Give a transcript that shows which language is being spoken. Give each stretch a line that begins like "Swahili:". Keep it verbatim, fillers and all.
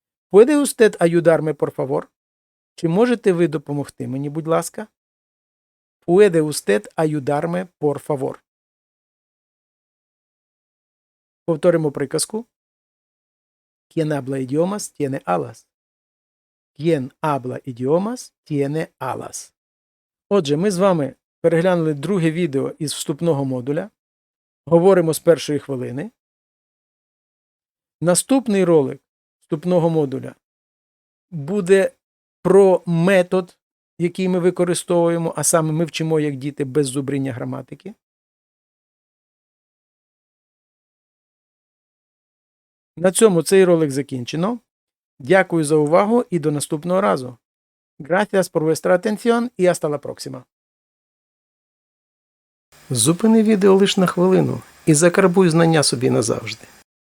Spanish: «Puede usted ayudarme, por favor?»
Ukrainian: Чи можете ви допомогти мені, будь ласка?
Spanish: «Puede usted ayudarme, por favor?»
Ukrainian: Повторимо приказку.
Spanish: «Quien habla idiomas, tiene alas». «Quien habla idiomas, tiene alas».
Ukrainian: Отже, ми з вами переглянули друге відео із вступного модуля. Говоримо з першої хвилини. Наступний ролик вступного модуля буде про метод, який ми використовуємо, а саме ми вчимо, як діти, без зубріння граматики. На цьому цей ролик закінчено. Дякую за увагу і до наступного разу.
Spanish: Gracias por vuestra atención y hasta la próxima.
Ukrainian: Зупини відео лише на хвилину і закарбуй знання собі назавжди.